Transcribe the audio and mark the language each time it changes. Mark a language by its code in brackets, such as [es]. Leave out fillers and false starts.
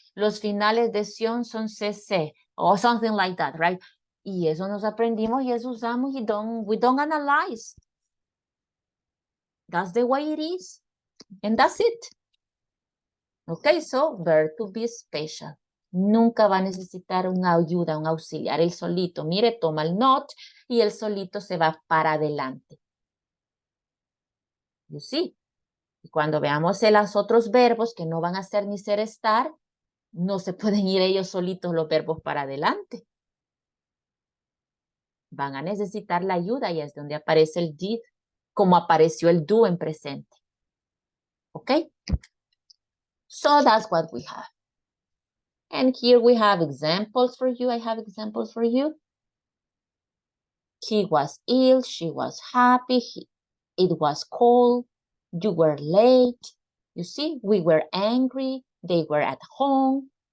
[es] Los finales de sion son CC [en] or something like that, right? [es] Y eso nos aprendimos y eso usamos y [en] we don't analyze. That's the way it is. And that's it. Okay, so verb to be special. [es] Nunca va a necesitar una ayuda, un auxiliar. Él solito, mire, toma el not y él solito se va para adelante. [en] You see? [es] Y cuando veamos los otros verbos que no van a ser ni ser estar, no se pueden ir ellos solitos los verbos para adelante. Van a necesitar la ayuda y es donde aparece el did, como apareció el do en presente. [en] ¿Ok? So that's what we have. And here we have examples for you. I have examples for you. He was ill, she was happy, it was cold, you were late. You see, we were angry, they were at home.